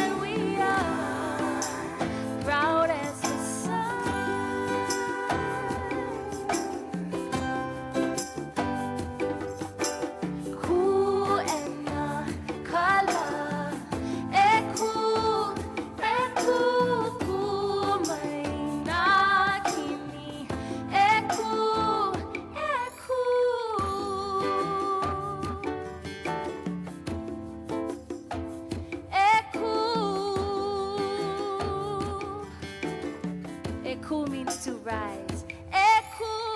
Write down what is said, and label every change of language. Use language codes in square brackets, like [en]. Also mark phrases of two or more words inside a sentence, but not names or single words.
[en] We are proud as the sun. Ku and kala, eku [haw] ku mai na kini, [en] eku Eku means to rise. Eku.